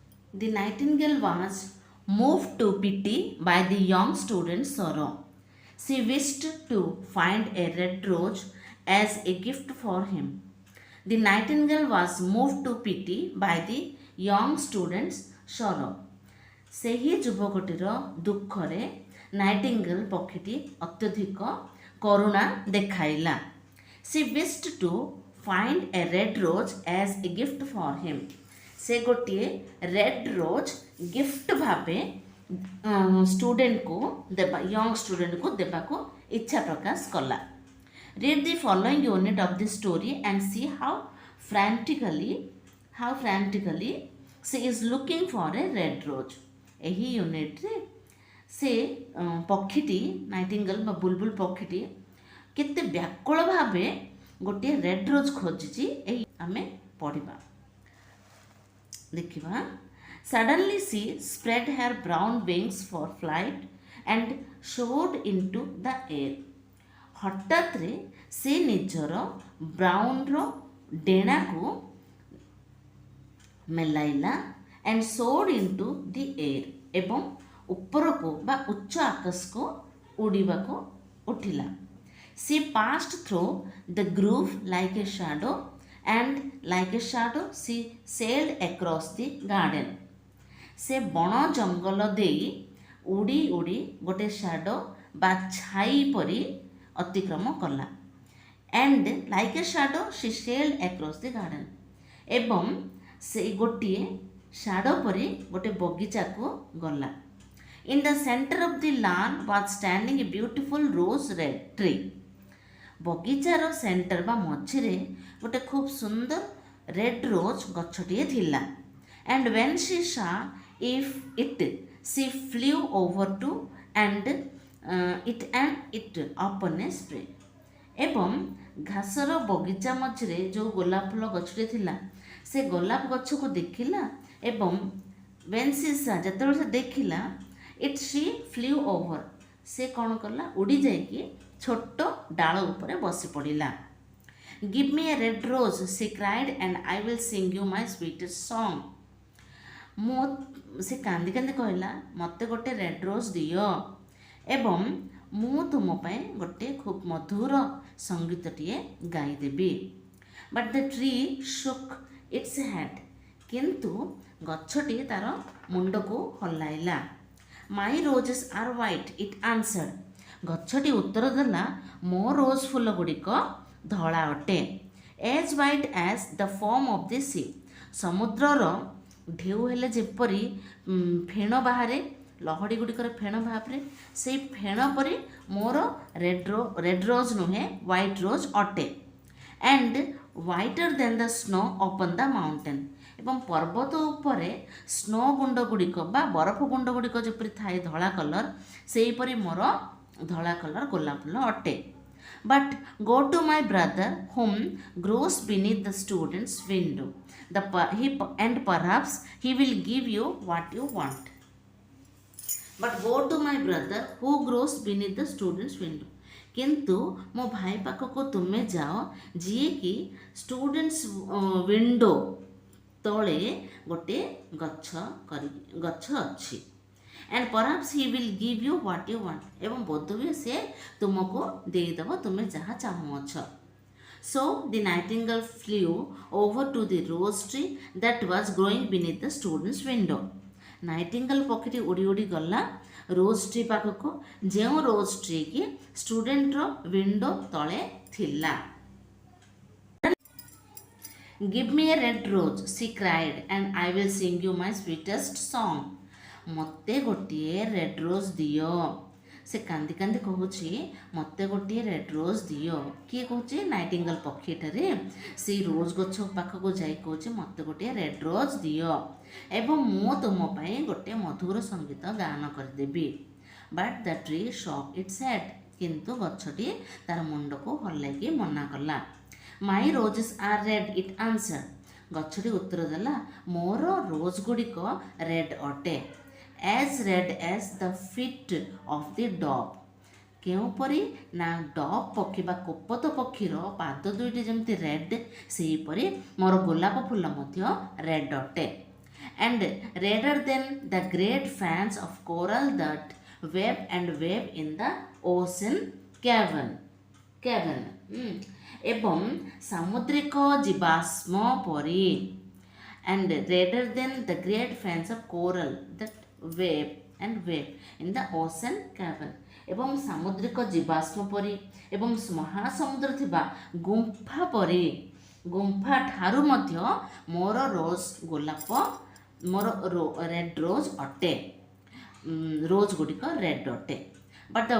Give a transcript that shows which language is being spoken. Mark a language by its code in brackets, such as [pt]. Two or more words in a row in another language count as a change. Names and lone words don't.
[en] The nightingale was moved to pity by the young student's sorrow. She wished to find a red rose as a gift for him. The nightingale was moved to pity by the young student's sorrow. [or] ସେହି ଯୁବକଟିର ଦୁଃଖରେ ନାଇଟିଙ୍ଗେଲ୍ ପକ୍ଷୀଟି ଅତ୍ୟଧିକ କରୁଣା ଦେଖାଇଲା. [en] She wished to find a red rose as a gift for him. [or] ସେ ଗୋଟିଏ [en] red rose gift [or] ଭାବେ ଷ୍ଟୁଡେଣ୍ଟକୁ ଦେବା ୟଙ୍ଗ ଷ୍ଟୁଡେଣ୍ଟକୁ ଦେବାକୁ ଇଚ୍ଛା ପ୍ରକାଶ କଲା. [en] Read the following unit of the story and see how frantically she is looking for a red rose. [or] ଏହି ୟୁନିଟ୍ରେ ସେ ପକ୍ଷୀଟି ନାଇଟିଙ୍ଗେଲ୍ ବା ବୁଲବୁଲ ପକ୍ଷୀଟି କେତେ ବ୍ୟାକୁଳ ଭାବେ ଗୋଟିଏ [en] red rose [or] ଖୋଜିଛି ଏହି ଆମେ ପଢ଼ିବା. ଦେଖିବା. [en] Suddenly she spread her brown wings for flight and soared into the air. [or] ହଠାତ୍ରେ ସେ ନିଜର ବ୍ରାଉନ୍ର ଡେଣାକୁ ମେଲାଇଲା [en] and soared into the air [or] ଏବଂ ଉପରକୁ ବା ଉଚ୍ଚ ଆକାଶକୁ ଉଡ଼ିବାକୁ ଉଠିଲା. [en] She passed through the grove like a shadow and like a shadow she sailed across the garden. [or] ସେ ବଣ ଜଙ୍ଗଲ ଦେଇ ଉଡ଼ି ଉଡ଼ି ଗୋଟେ ସାଡୋ ବା ଛାଇ ପରି ଅତିକ୍ରମ କଲା. [en] and like a shadow she sailed across the garden. [or] ଏବଂ ସେ ଗୋଟିଏ ସାଡୋ ପରି ଗୋଟେ ବଗିଚାକୁ ଗଲା. [en] In the center of the lawn was standing a beautiful rose red tree. [or] ବଗିଚାର ସେଣ୍ଟର ବା ମଝିରେ ଗୋଟେ ଖୁବ୍ ସୁନ୍ଦର [en] red rose [or] ଗଛଟିଏ ଥିଲା. [en] and when she saw it she flew over to and it upon a spray. [or] ଏବଂ ଘାସର ବଗିଚା ମଝିରେ ଯେଉଁ ଗୋଲାପ ଫୁଲ ଗଛଟି ଥିଲା ସେ ଗୋଲାପ ଗଛକୁ ଦେଖିଲା ଏବଂ [en] when she saw [or] ଯେତେବେଳେ ସେ ଦେଖିଲା [en] she flew over [or] ସେ କ'ଣ କଲା ଉଡ଼ି ଯାଇକି ଛୋଟ ଡାଳ ଉପରେ ବସି ପଡ଼ିଲା. [en] Give me a red rose she cried and I will sing you my sweetest song. [or] ସେ କାନ୍ଦି କାନ୍ଦି କହିଲା ମୋତେ ଗୋଟେ [en] red rose [or] ଦିଅ ଏବଂ ମୁଁ ତୁମ ପାଇଁ ଗୋଟେ ଖୁବ୍ ମଧୁର ସଙ୍ଗୀତଟିଏ ଗାଇଦେବି. [en] But the tree shook its head. [or] କିନ୍ତୁ ଗଛଟି ତାର ମୁଣ୍ଡକୁ ହଲାଇଲା. [en] My roses are white it answered. [or] ଗଛଟି ଉତ୍ତର ଦେଲା ମୋ ରୋଜ୍ ଫୁଲ ଗୁଡ଼ିକ ଧଳା ଅଟେ. [en] As white as the foam of the sea. [or] ସମୁଦ୍ରର ଢେଉ ହେଲେ ଯେପରି ଫେଣ ବାହାରେ ଲହଡ଼ି ଗୁଡ଼ିକର ଫେଣ ବାହାରେ ସେଇ ଫେଣ ପରି ମୋର [en] red rose [or] ନୁହେଁ [en] white rose [or] ଅଟେ. [en] and whiter than the snow upon the mountain. [or] ଏବଂ ପର୍ବତ ଉପରେ ସ୍ନୋ ଗୁଣ୍ଡ ଗୁଡ଼ିକ ବା ବରଫ ଗୁଣ୍ଡ ଗୁଡ଼ିକ ଯେପରି ଥାଏ ଧଳା କଲର୍ ସେହିପରି ମୋର ଧଳା କଲର୍ ଗୋଲାପ ଫୁଲ ଅଟେ. [en] But go to my brother whom grows beneath the student's window and perhaps he will give you what you want. But go to my brother who grows beneath the student's window. [or] କିନ୍ତୁ ମୋ ଭାଇ ପାଖକୁ ତୁମେ ଯାଅ ଯିଏକି [en] student's window [or] ତଳେ ଗୋଟେ ଗଛ ଅଛି. [en] and perhaps he will give you what you want. [or] ଏବଂ ବୋଧହୁଏ ସେ ତୁମକୁ ଦେଇଦେବ ତୁମେ ଯାହା ଚାହୁଁଅଛ. [en] So the nightingale flew over to the rose tree that was growing beneath the student's window. [or] ନାଇଟିଙ୍ଗେଲ୍ ପକ୍ଷୀଟି ଉଡ଼ି ଉଡ଼ି ଗଲା [en] rose tree [or] ପାଖକୁ ଯେଉଁ [en] rose tree [or] କି ଷ୍ଟୁଡେଣ୍ଟର ୱିଣ୍ଡୋ ତଳେ ଥିଲା. [en] Give me a red rose she cried and I will sing you my sweetest song. [or] ମୋତେ ଗୋଟିଏ [en] red rose [or] ଦିଅ. ସେ କାନ୍ଦି କାନ୍ଦି କହୁଛି ମୋତେ ଗୋଟିଏ [en] red rose [or] ଦିଅ. କିଏ କହୁଛି ନାଇଟିଙ୍ଗେଲ୍ ପକ୍ଷୀଟାରେ ସେଇ ରୋଜ୍ ଗଛ ପାଖକୁ ଯାଇ କହୁଛି ମୋତେ ଗୋଟିଏ [en] red rose [or] ଦିଅ ଏବଂ ମୁଁ ତୁମ ପାଇଁ ଗୋଟେ ମଧୁର ସଙ୍ଗୀତ ଗାନ କରିଦେବି. [en] But the tree shook its head. [or] କିନ୍ତୁ ଗଛଟି ତାର ମୁଣ୍ଡକୁ ହଲାଇକି ମନା କଲା. [en] My roses are red it answered. [or] ଗଛଟି ଉତ୍ତର ଦେଲା ମୋର ରୋଜ୍ ଗୁଡ଼ିକ ରେଡ୍ ଅଟେ. [en] As red as the feet of the dove. [or] କେଉଁପରି ନା ଡବ୍ ପକ୍ଷୀ ବା କୋପତ ପକ୍ଷୀର ପାଦ ଦୁଇଟି ଯେମିତି ରେଡ୍ ସେହିପରି ମୋର ଗୋଲାପ ଫୁଲ ମଧ୍ୟ ରେଡ୍ ଅଟେ. [en] and rather than the great fans of coral that wave in the ocean cavern [or] ଏବଂ ସାମୁଦ୍ରିକ ଜୀବାଶ୍ମ ପରି [en] and rather than the great fans of coral that wave in the ocean cavern [or] ଏବଂ ସାମୁଦ୍ରିକ ଜୀବାଶ୍ମ ପରି ଏବଂ ମହାସମୁଦ୍ର ଥିବା ଗୁମ୍ଫା ପରି ଗୁମ୍ଫା ଠାରୁ ମଧ୍ୟ ମୋର ରୋଜ୍ ଗୋଲାପ ମୋର [en] red rose [or] ଅଟେ ରୋଜ୍ ଗୁଡ଼ିକ ରେଡ୍ ଅଟେ [en] but the